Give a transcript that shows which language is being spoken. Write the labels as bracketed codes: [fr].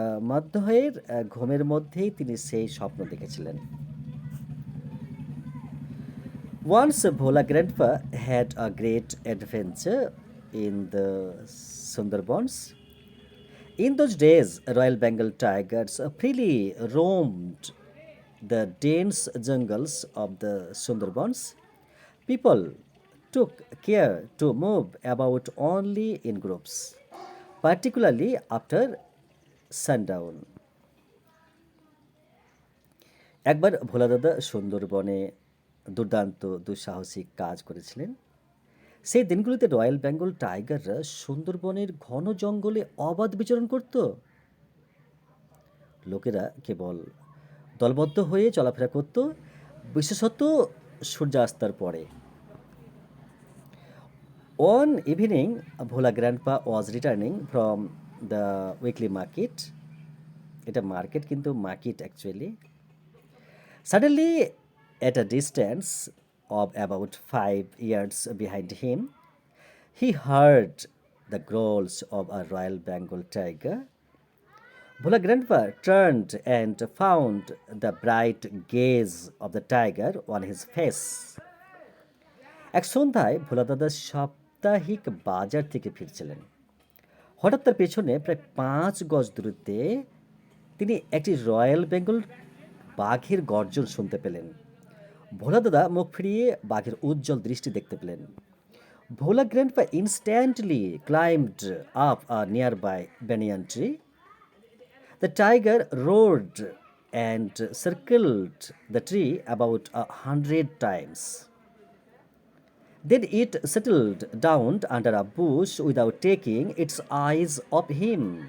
[bn] মধ্যাহ্নের ঘুমের মধ্যেই তিনি সেই স্বপ্ন দেখেছিলেন। [en] Once Bhola grandpa had a great adventure in the Sundarbans. In those days, Royal Bengal tigers freely roamed the dense jungles of the Sundarbans. People took care to move about only in groups, particularly after sundown. [bn] একবার ভোলা দাদা সুন্দরবনে দুর্দান্ত দুঃসাহসিক কাজ করেছিলেন। সেই দিনগুলোতে royal Bengal টাইগাররা সুন্দরবনের ঘন জঙ্গলে অবাধ বিচরণ করত। লোকেরা কেবল দলবদ্ধ হয়ে চলাফেরা করত, বিশেষত সূর্যাস্তের পরে। [en] One evening, Bhola grandpa was returning from the weekly market. [bn] এটা মার্কেট কিন্তু market actually. [en] Suddenly, at a distance of about 5 yards behind him, he heard the growls of a Royal Bengal tiger. Bhola grandpa turned and found the bright gaze of the tiger on his face. [bn] এক সন্ধ্যায় ভোলা দাদা সাপ্তাহিক বাজার থেকে ফিরছিলেন। হঠাৎ তার পেছনে প্রায় 5 গজ দূরত্বে তিনি একটি রয়্যাল বেঙ্গল বাঘের গর্জন শুনতে পেলেন। ভোলা দাদা মুখ ফিরিয়ে বাঘের উজ্জ্বল দৃষ্টি দেখতে পেলেন। [en] Bhola grandpa instantly climbed up a nearby banyan tree. The tiger roared and circled the tree about 100 times. Then it settled down under a bush without taking its eyes off him.